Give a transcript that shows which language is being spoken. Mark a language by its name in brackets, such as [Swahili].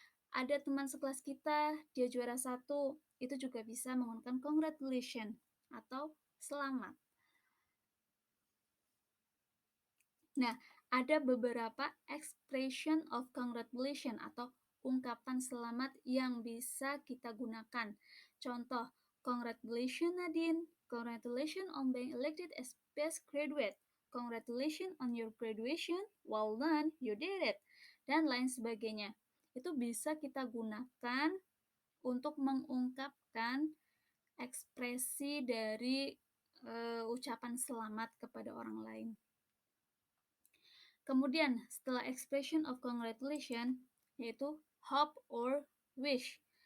[Indonesian] Ada teman sekelas kita, dia juara 1, itu juga bisa menggunakan congratulation atau selamat. Nah, ada beberapa [English] expression of congratulation [Indonesian] atau ungkapan selamat yang bisa kita gunakan. [English] Contoh, congratulations Nadine, congratulations on being elected as best graduate, congratulations on your graduation, well done, you did it, [Indonesian] dan lain sebagainya. Itu bisa kita gunakan untuk mengungkapkan ekspresi dari ucapan selamat kepada orang lain. Kemudian, setelah [English] expression of congratulation, [Indonesian] yaitu [English] hope or wish.